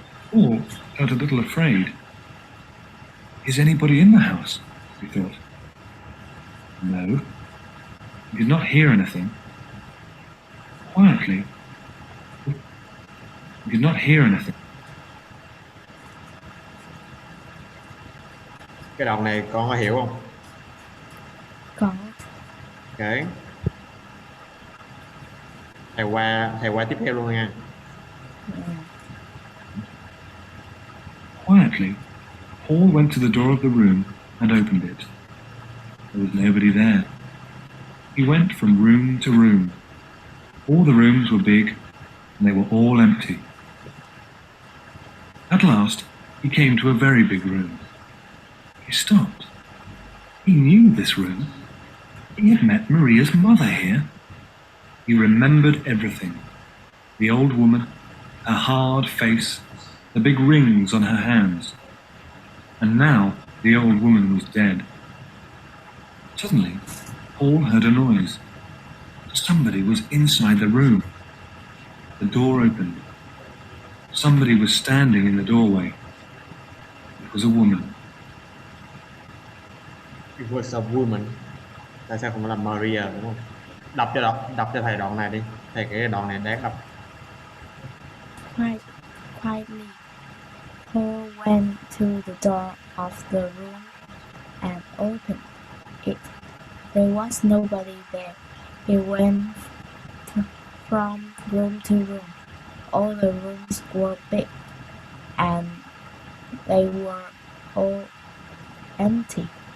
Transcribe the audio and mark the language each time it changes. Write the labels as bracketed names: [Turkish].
[English] Paul felt a little afraid. Is anybody in the house? He thought. No. He did not hear anything. Quietly. He did not hear anything. [Vietnamese] Cái đoạn này con có hiểu không? Có. Ok. Thầy qua tiếp theo luôn nha. [English] Quietly, Paul went to the door of the room and opened it. There was nobody there. He went from room to room. All the rooms were big, and they were all empty. At last, he came to a very big room. He stopped. He knew this room. He had met Maria's mother here. He remembered everything. The old woman, her hard face, the big rings on her hands. And now the old woman was dead. Suddenly, Paul heard a noise. Somebody was inside the room. The door opened. Somebody was standing in the doorway. It was a woman. It was a woman. [Vietnamese] Tại sao không phải là Maria đúng không? Đọc cho thầy đoạn này đi. Thầy cái đoạn này đáng đọc. [English] Quietly, Paul went to the door of the room and opened it. There was nobody there. He went from room to room. All the rooms were big, and they were all empty.